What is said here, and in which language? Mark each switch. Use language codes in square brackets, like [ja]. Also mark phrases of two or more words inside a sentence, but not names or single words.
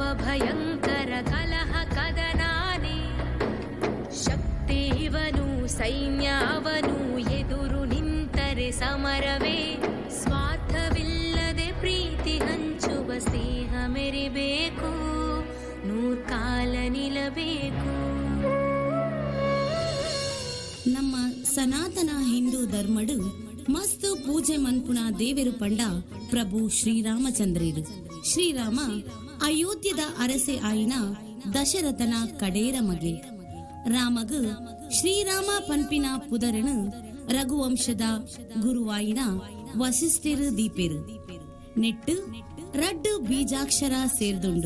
[kn] ಭಯಂಕರ ಕಲಹ ಕದನಾನೆ ಶಕ್ತಿ ಇವನು ಸೈನ್ಯ ಅವನು ಎದುರು ನಿಂತರೆ ಸಮರವೇ ಸ್ವಾರ್ಥವಿಲ್ಲದೆ ಪ್ರೀತಿ ಹಂಚುವ ಸ್ನೇಹ ಮೆರಿಬೇಕು ನೂರ್ಕಾಲ ನಿಲ್ಲಬೇಕು. [tcy] ನಮ್ಮ ಸನಾತನ ಹಿಂದೂ ಧರ್ಮಡು ಮಸ್ತ್ ಪೂಜೆ ಮನ್ಪುನ ದೇವೆರು ಪಂಡ ಪ್ರಭು ಶ್ರೀರಾಮಚಂದ್ರರು. ಶ್ರೀರಾಮ ಅಯೋಧ್ಯದ ಅರಸೆ ಆಯಿನ ದಶರಥನ ಕಡೇರ ಮಗೆ. ರಾಮಗು ಶ್ರೀರಾಮ ಪನ್ಪಿನ ಪುದರನು ರಘುವಂಶದ ಗುರುವಾಯಿನ ವಸಿಷ್ಠರು ದೀಪೆರು ನೆಟ್ಟು ರಡ್ಡು ಬೀಜಾಕ್ಷರ ಸೇರ್ದುಂಡು.